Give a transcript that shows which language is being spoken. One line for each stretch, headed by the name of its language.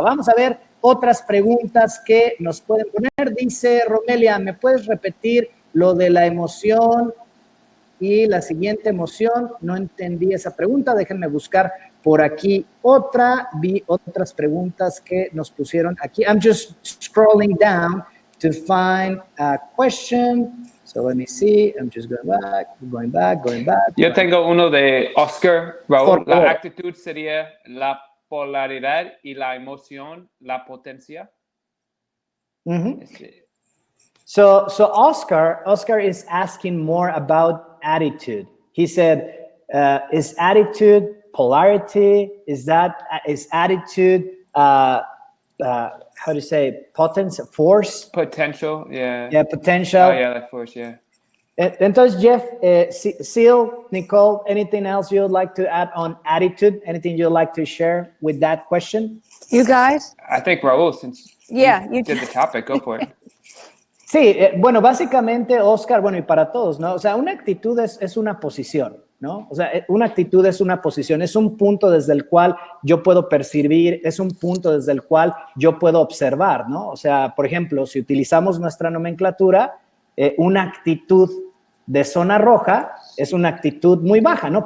Spanish: Vamos a ver otras preguntas que nos pueden poner. Dice Romelia, ¿me puedes repetir lo de la emoción Y la siguiente emoción, no entendí esa pregunta, déjenme buscar por aquí otra. Vi otras preguntas que nos pusieron aquí.
English: I'm just scrolling down to find a question. So let me see. I'm just going back.
Spanish: Yo tengo uno de Oscar, Raúl. Por favor. La actitud sería la polaridad y la emoción, la potencia.
English: So Oscar is asking more about attitude. He said, is attitude polarity? Is attitude, how do you say, potence, force? Potential, yeah. Yeah, potential. Oh, yeah, that force, yeah. Entonces, Jeff, Seal, Nicole, anything else you would like to add on attitude? Anything you'd like to share with that question? You guys? I think Raúl, since you did the topic, go for it.
Spanish: Sí, bueno, básicamente, Oscar, bueno, y para todos, ¿no? O sea, una actitud es una posición, ¿no? O sea, una actitud es una posición, es un punto desde el cual yo puedo percibir, es un punto desde el cual yo puedo observar, ¿no? O sea, por ejemplo, si utilizamos nuestra nomenclatura, una actitud de zona roja es una actitud muy baja, ¿no?